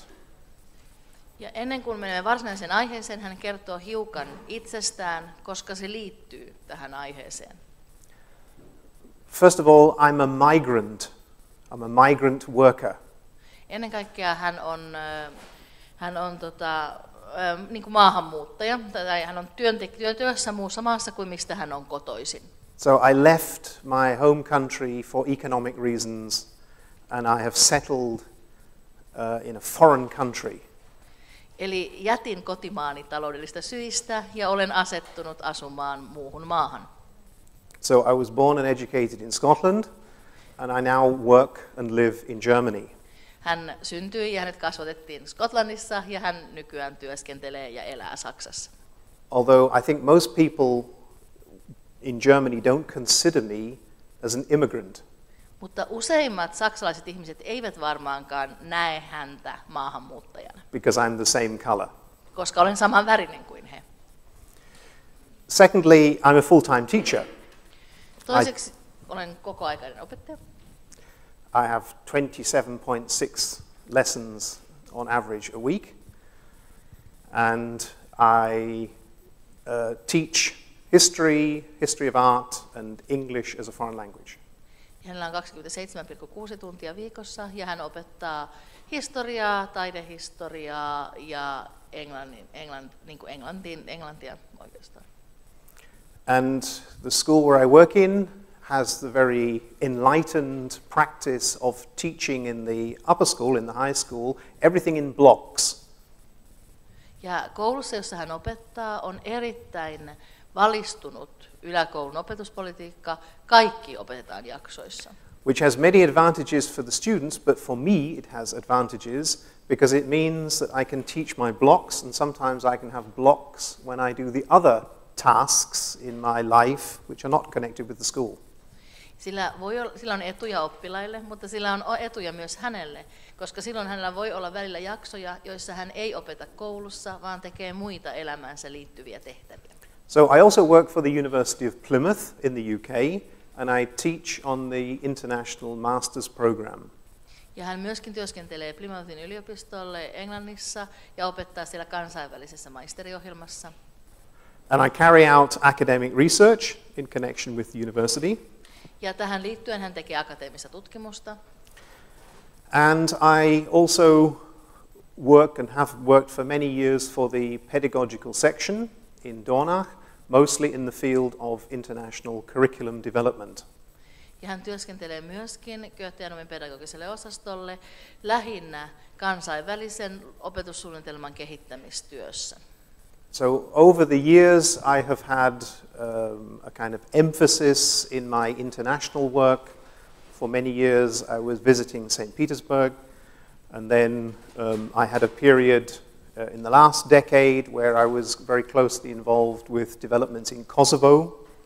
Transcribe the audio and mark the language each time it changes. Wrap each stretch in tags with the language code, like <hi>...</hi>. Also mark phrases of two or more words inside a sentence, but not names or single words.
<fi>Ja ennen kuin menemme varsinaiseen aiheeseen, hän kertoo hiukan itsestään, koska se liittyy tähän aiheeseen.</fi> <en>First of all, I'm a migrant. I'm a migrant worker.</en> <fi>Ennen kaikkea hän on niin kuin maahanmuuttaja, tai hän on työssä muussa maassa kuin mistä hän on kotoisin.</fi> <en>So I left my home country for economic reasons and I have settled in a foreign country.</en> <fi>Eli jätin kotimaani taloudellisista syistä ja olen asettunut asumaan muuhun maahan.</fi> <en>So I was born and educated in Scotland and I now work and live in Germany.</en> <fi>Hän syntyi ja hänet kasvatettiin Skotlannissa ja hän nykyään työskentelee ja elää Saksassa.</fi> <en>Although I think most people in Germany don't consider me as an immigrant.</en> <fi>Mutta useimmat saksalaiset ihmiset eivät varmaankaan näe häntä maahanmuuttajana.</fi> <en>Because I'm the same color.</en> <fi>Koska olen saman värinen kuin he.</fi> <en>Secondly, I'm a full-time teacher.</en> <fi>Toiseksi olen kokoaikainen opettaja.</fi> <en>I have 27.6 lessons on average a week. And I teach history of art and English as a foreign language.</en> <fi>Hänellä on 27,6 tuntia viikossa ja hän opettaa historiaa, taidehistoriaa ja englantia oikeastaan.</fi> <en>And the school where I work in has the very enlightened practice of teaching in the upper school, in the high school, everything in blocks.</en> <fi>Ja koulussa, jossa hän opettaa, on erittäin valistunut yläkoulun opetuspolitiikka. Kaikki opetetaan jaksoissa.</fi> <en>Which has many advantages for the students, but for me it has advantages because it means that I can teach my blocks and sometimes I can have blocks when I do the other tasks in my life which are not connected with the school.</en> <fi>Sillä on etuja oppilaille, mutta sillä on etuja myös hänelle, koska silloin hänellä voi olla välillä jaksoja, joissa hän ei opeta koulussa, vaan tekee muita elämäänsä liittyviä tehtäviä.</fi> <en>So I also work for the University of Plymouth in the UK and I teach on the International Masters Program.</en> <fi>Ja hän myöskin työskentelee Plymouthin yliopistolle Englannissa ja opettaa siellä kansainvälisessä maisteriohjelmassa.</fi> <en>And I carry out academic research in connection with the university.</en> <fi>Ja tähän liittyen hän tekee akateemista tutkimusta.</fi> <en>And I also work and have worked for many years for the pedagogical section in Dornach, mostly in the field of international curriculum development.</en> <fi>Ja hän työskentelee myöskin Goetheanomin pedagogiselle osastolle lähinnä kansainvälisen opetussuunnitelman kehittämistyössä.</fi> <en>So over the years I have had a kind of emphasis in my international work. For many years I was visiting St. Petersburg, and then I had a period in the last decade where I was very closely involved with developments in Kosovo.</en>